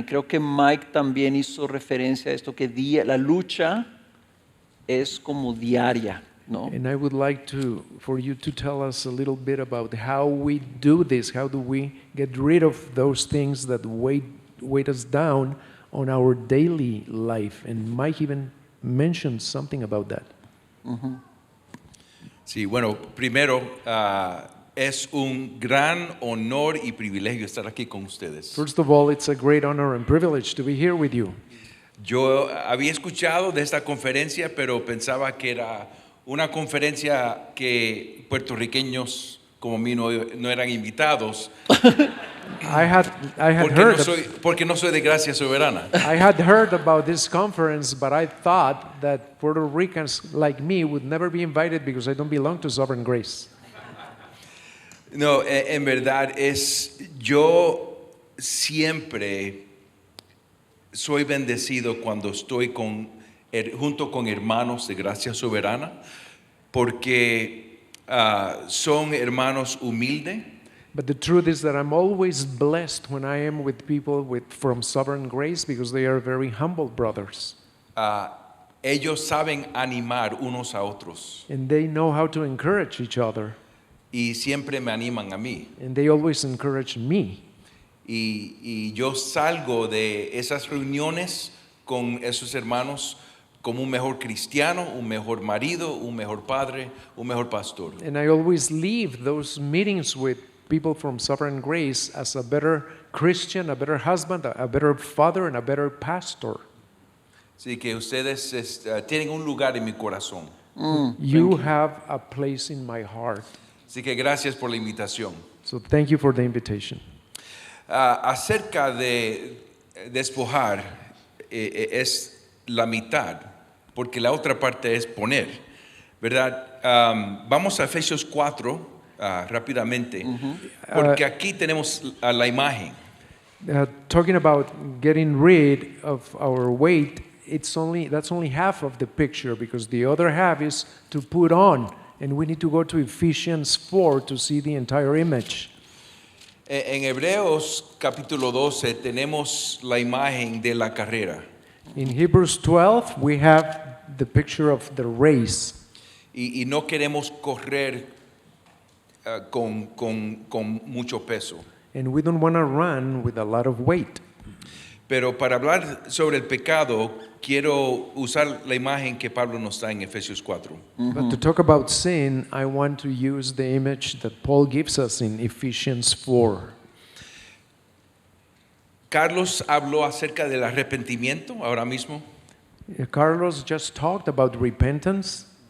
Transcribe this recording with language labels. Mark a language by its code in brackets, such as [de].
[es] Y creo que Mike también hizo referencia a esto, que la lucha es como diaria, ¿no? [en] And I would like for you to tell us a little bit about how we do this. How do we get rid of those things that weight us down on our daily life? And Mike even mentioned something about that. [es] Sí, bueno, primero es un gran honor y privilegio estar aquí con ustedes. [en] First of all, it's a great honor and privilege to be here with you. [es] Yo había escuchado de esta conferencia, pero pensaba que era una conferencia que puertorriqueños como mí no eran invitados. [en] I had heard [es] porque no soy de Gracia Soberana. [en] I had heard about this conference, but I thought that Puerto Ricans like me would never be invited because I don't belong to Sovereign Grace. [es] No, en verdad yo siempre soy bendecido cuando estoy junto con hermanos de Gracia Soberana, porque son hermanos humildes. [en] But the truth is that I'm always blessed when I am with people from Sovereign Grace because they are very humble brothers. [es] Ellos saben animar unos a otros [en] And they know how to encourage each other. [es] y siempre me animan a mí. [en] And they always encourage me. [es] Y yo salgo de esas reuniones con esos hermanos como un mejor cristiano, un mejor marido, un mejor padre, un mejor pastor. [en] And I always leave those meetings with people from Sovereign Grace as a better Christian, a better husband, a better father, and a better pastor. [es] Así que ustedes tienen un lugar en mi corazón. [en] You have a place in my heart. [es] Así que gracias por la invitación. [en] So thank you for the invitation. [es] Acerca de despojar, es la mitad, porque la otra parte es poner, ¿verdad? Vamos a Efesios 4 rápidamente, porque aquí tenemos la imagen. [en] Talking about getting rid of our weight, that's only half of the picture, because the other half is to put on, and we need to go to Ephesians 4 to see the entire image. [es] En Hebreos capítulo 12 tenemos la imagen de la carrera. [en] In Hebrews 12, we have the picture of the race. [es] Y no queremos correr con mucho peso. [en] And we don't want to run with a lot of weight. [es] Pero para hablar sobre el pecado, quiero usar la imagen que Pablo nos da en Efesios 4. [en] But to talk about sin, I want to use the image that Paul gives us in Ephesians 4. [es] Carlos habló acerca del arrepentimiento ahora mismo. [en] Carlos just talked about repentance.